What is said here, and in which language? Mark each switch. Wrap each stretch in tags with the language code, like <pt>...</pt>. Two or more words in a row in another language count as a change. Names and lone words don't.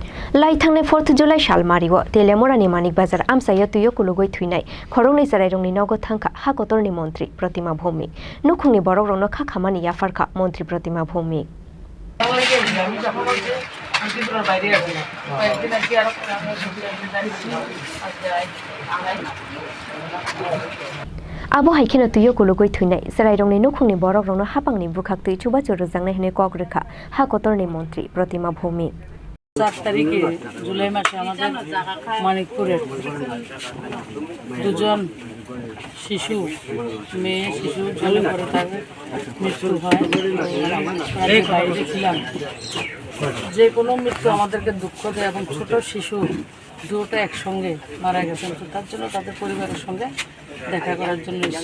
<trp>लाइथांने 4 जुलाई साल मारिव तेलेमोरानी मानिक बाजार आमसाया तुयो कुलुगै थुइनाय खरंनै सारायरंनि नगद थांखा हाकतरनि मन्त्री प्रतिमा भौमिक नुखुंनि बरकरंनो खाखामानि याफारखा मन्त्री प्रतिमा भौमिक आबो हाइखेनो तुयो कुलुगै थुइनाय सारायरंनि नुखुंनि बरकरंनो हापांनि बुखाक तुइ चुबा चुरजांनाय हने कगरेखा हाकतरनि मन्त्री प्रतिमा भौमिक</trp> <bn>7 তারিখে জুলাই মাসে আমাদের মানিকপুরের দুজন শিশু মেয়ে শিশু জলে পড়ে থাকে মৃত্যু হয়। বাইরে ছিলাম যে কোনো মৃত্যু আমাদেরকে দুঃখ দেয় এবং ছোট শিশু দুটো একসঙ্গে মারা গেছেন, তো তার জন্য তাদের পরিবারের সঙ্গে দেখা করার জন্য এসেছি।</bn>